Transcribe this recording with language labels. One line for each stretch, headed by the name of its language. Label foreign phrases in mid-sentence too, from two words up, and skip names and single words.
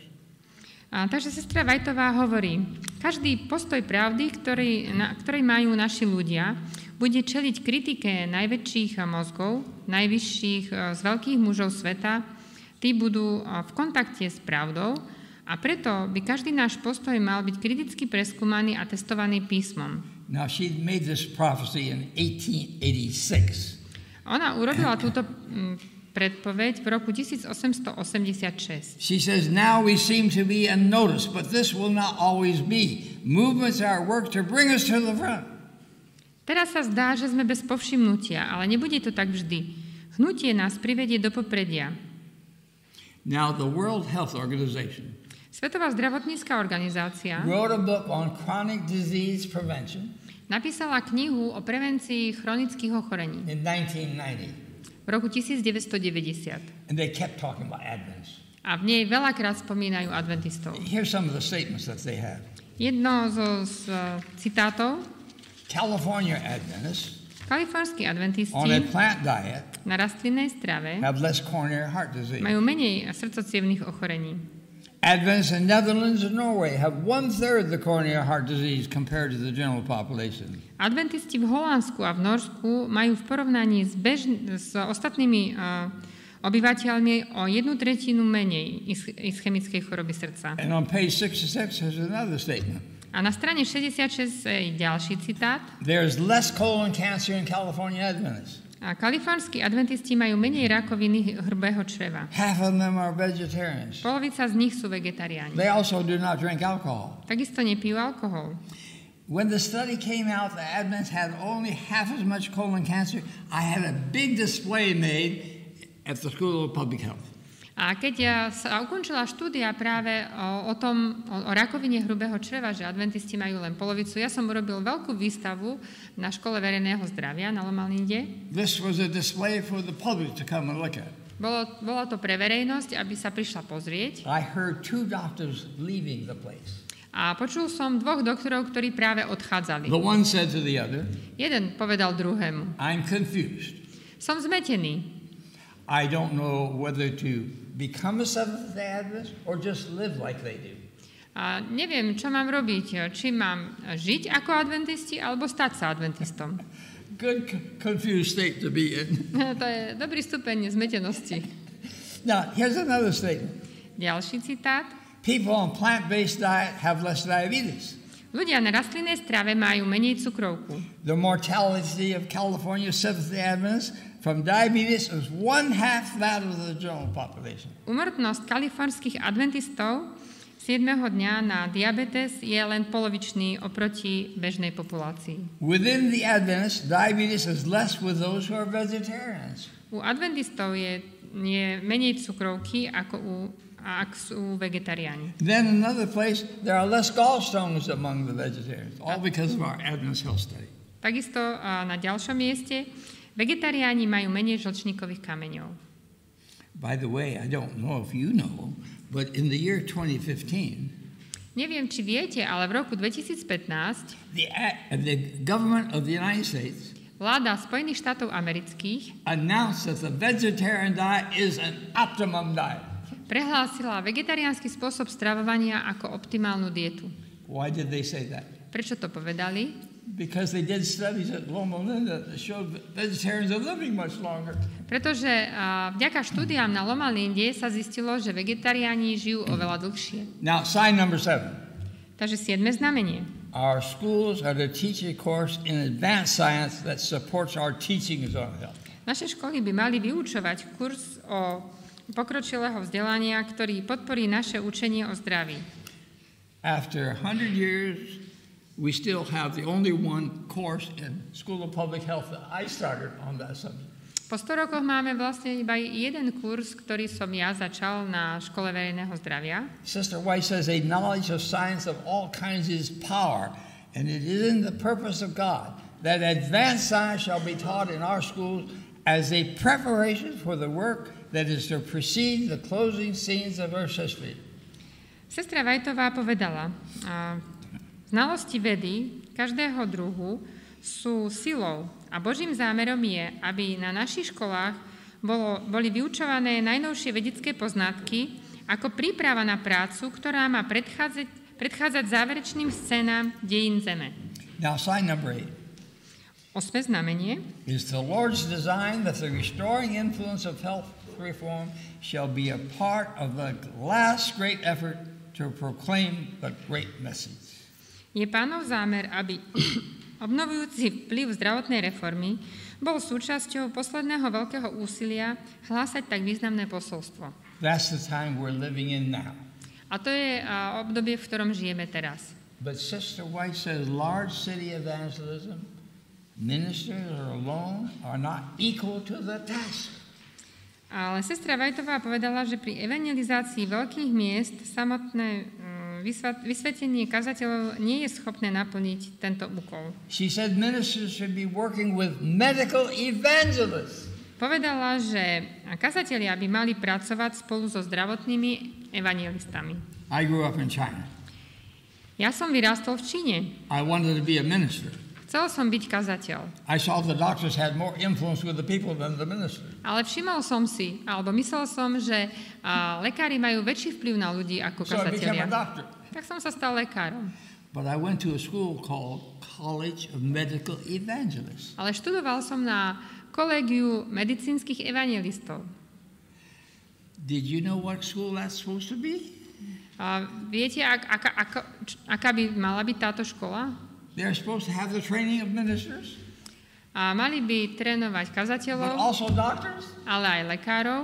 Slovak: Takže sestra Whiteová hovorí, každý postoj pravdy, ktorý majú naši ľudia, bude čeliť kritike najväčších mozgov, najvyšších z veľkých mužov sveta. Tí budú v kontakte s pravdou a preto by každý náš postoj mal byť kriticky preskúmaný a testovaný písmom.
English: Now she made this prophecy in 1886.
Slovak: Ona urobila túto predpoveď v roku 1886.
English: She says, now we seem to be unnoticed, but this will not always be. Movements are work to bring us to the front.
Slovak: Teraz sa zdá, že sme bez povšimnutia, ale nebude to tak vždy. Hnutie nás privedie do popredia.
English: Now the World Health Organization
Slovak: Svetová zdravotnícka organizácia
English: wrote a book on chronic disease prevention.
Slovak: napísala knihu o prevencii chronických ochorení
English: in 1990.
Slovak: v roku 1990.
English: And they kept talking about Adventists.
Slovak: A v nej veľakrát spomínajú adventistov.
English: Here's some of the statements that they have.
Slovak: Jedno z citátov.
English: California Adventists
Slovak: Kalifornskí adventisti
English: on a plant diet
Slovak: na rastlinnej strave
English: have less coronary heart disease.
Slovak: majú menej srdcocievnych ochorení.
English: Adventists in Netherlands and Norway have 1/3 the coronary heart disease compared to the general population.
Slovak: Adventisti v Holandsku a v Norsku majú v porovnaní s ostatnými obyvateľmi o 1/3 menej ischemickej choroby srdca.
English: And on page 66 has another statement.
Slovak: A na strane 66 je ďalší citát.
English: There's less colon cancer in California Adventists.
Slovak: A kalifornskí adventisti majú menej rakoviny hrubého čreva.
English: Half of them are vegetarians.
Slovak: Polovica z nich sú vegetariáni.
English: They also do not drink alcohol.
Slovak: Takisto nepijú alkohol.
English: When the study came out that Adventists had only half as much colon cancer, I had a big display made at the School of Public Health.
Slovak: A keď sa ukončila štúdia práve o rakovine hrubého čreva, že adventisti majú len polovicu, ja som urobil veľkú výstavu na škole verejného zdravia na Lomalinde.
English: This was a display for the public to come and look at.
Slovak: Bolo to pre verejnosť, aby sa prišla pozrieť.
English: I heard 2 doctors leaving the place.
Slovak: A počul som 2 doktorov, ktorí práve odchádzali.
English: The one said to the other,
Slovak: Jeden povedal druhému:
English: I'm confused.
Slovak: Som zmetený.
English: I don't know whether to become a Seventh-day Adventist or just live like they do.
Slovak: A neviem, čo mám robiť. Či mám žiť ako adventisti, alebo stať sa adventistom.
English: Good confused state to be in.
Slovak: To je dobrý stupeň zmetenosti.
English: Now, here's another statement.
Slovak: Ďalší citát.
English: People on plant-based diet have less diabetes.
Slovak: Ľudia na rastlinnej strave majú menej cukrovku.
English: The mortality of California Seventh-day Adventists from diabetes is 1/2 that of the general population.
Slovak: Úmrtnosť kalifornských adventistov 7. dňa na diabetes je len polovičný oproti bežnej populácii.
English: Within the Adventists, diabetes is less with those who are vegetarians.
Slovak: U adventistov je menej cukrovky ako ak sú vegetariáni.
English: Then another place, there are less gallstones among the vegetarians, all because of our Adventist health study.
Slovak: Takisto na ďalšom mieste vegetariáni majú menej žlčníkových kameňov.
English: By the way, I don't know if you know, but in the year 2015,
Slovak: neviem, či viete, ale v roku 2015
English: the government of the United States
Slovak: vláda Spojených štátov amerických
English: announced that the vegetarian diet is an optimum diet.
Slovak: Prehlásila vegetariánsky spôsob stravovania ako optimálnu dietu.
English: Why did they say that?
Slovak: Prečo to povedali?
English: Because they did studies at Loma Linda that showed that vegetarians are living much longer.
Slovak: Pretože vďaka štúdiám na Loma Linde sa zistilo, že vegetariáni žijú oveľa dlhšie.
English: Now, sign number 7.
Slovak: Takže 7. znamenie.
English: Our schools are to teach a course in advanced science that supports our teachings on health.
Slovak: Naše školy by mali vyučovať kurz o pokročilého vzdelania, ktorý podporí naše učenie o zdraví.
English: After 100 years, we still have the only one course in School of Public Health that I started on that subject.
Slovak: Po 100 rokoch máme vlastne iba jeden kurz, ktorý som ja začal na škole verejného zdravia.
English: Sister White says a knowledge of science of all kinds is power, and it is in the purpose of God that advanced science shall be taught in our schools as a preparation for the work that is to precede the closing scenes of Earth's history.
Slovak: Sestra Whiteová povedala, znalosti vedy každého druhu sú silou a Božím zámerom je, aby na našich školách boli vyučované najnovšie vedecké poznatky ako príprava na prácu, ktorá má predchádzať záverečným scénám dejín Zeme.
English: Now, sign number 8.
Slovak: 8. znamenie
English: is the Lord's design that the restoring influence of health reform shall be a part of the last great effort to proclaim the great message.
Slovak: Je Pánov zámer, aby obnovujúci vplyv zdravotnej reformy bol súčasťou posledného veľkého úsilia hlásať tak významné posolstvo.
English: That's the time we're living in now.
Slovak: A to je obdobie, v ktorom žijeme teraz.
English: But Sister White says large city evangelism, ministers alone are not equal to the task.
Slovak: Ale sestra Whiteová povedala, že pri evangelizácii veľkých miest samotné vysvetenie kazateľov nie je schopné naplniť tento úkol.
English: She said ministers should be working with medical evangelists.
Slovak: Povedala, že kazatelia by mali pracovať spolu so zdravotnými evangelistami.
English: I grew up in China.
Slovak: Ja som vyrástol v Číne.
English: I wanted to be a minister.
Slovak: Chcel som byť kazateľ.
English: I saw the doctors had more influence with the people than the ministers.
Slovak: Ale všimol som si, alebo myslel som, že lekári majú väčší vplyv na ľudí ako
English: So I became
Slovak: kazatelia.
English: a doctor.
Slovak: Tak som sa stal lekárom.
English: But I went to a school called College of Medical Evangelists.
Slovak: Ale študoval som na kolégiu medicínskych evangelistov.
English: Did you know what school that's supposed to be?
Slovak: A viete, aká by mala byť táto škola?
English: They're supposed to have the training of ministers,
Slovak: A mali by trénovať
English: but
Slovak: kazateľov,
English: also doctors.
Slovak: ale aj lekárov,